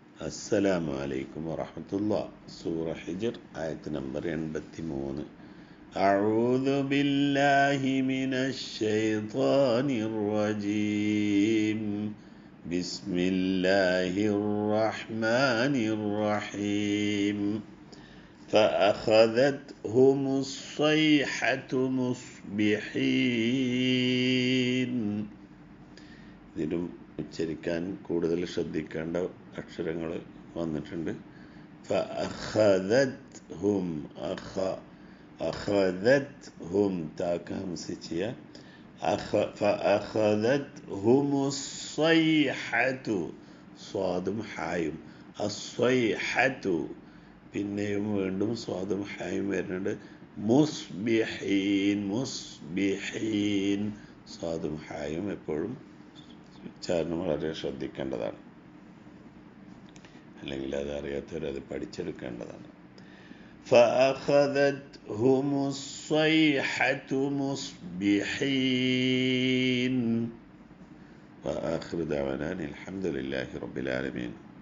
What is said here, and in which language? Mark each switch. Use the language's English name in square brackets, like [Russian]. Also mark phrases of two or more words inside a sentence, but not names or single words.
[Arabic] السلام عليكم ورحمة الله. [Malayalam] സൂറ ഹിജ്ർ ആയത്ത് നമ്പർ 83. [Arabic] أعوذ بالله من الشيطان الرجيم. بسم الله الرحمن الرحيم. فأخذتهم الصيحة مصبحين. [Malayalam] ഇതിലും ഉച്ചരിക്കാൻ കൂടുതൽ ശ്രദ്ധിക്കേണ്ട അക്ഷരങ്ങൾ വന്നിട്ടുണ്ട്. [Arabic] فأخذتهم أخذتهم [Malayalam] താക്ക ഹംസിച്ചിയ ഫഅഖദത്ഹുമുസ്സൈഹതു സ്വാദും ഹായും അസ്സൈഹതു പിന്നെയും വീണ്ടും സ്വാദും ഹായും വരുന്നുണ്ട്. മുസ്ബിഹീൻ സ്വാദും ഹായും എപ്പോഴും ഉച്ചാരണം വളരെ ശ്രദ്ധിക്കേണ്ടതാണ്, അല്ലെങ്കിൽ അത് അറിയാത്തവരത് പഠിച്ചെടുക്കേണ്ടതാണ്. [Arabic] فأخذتهم الصيحة مصبحين. وآخر دعوانا الحمد لله رب العالمين.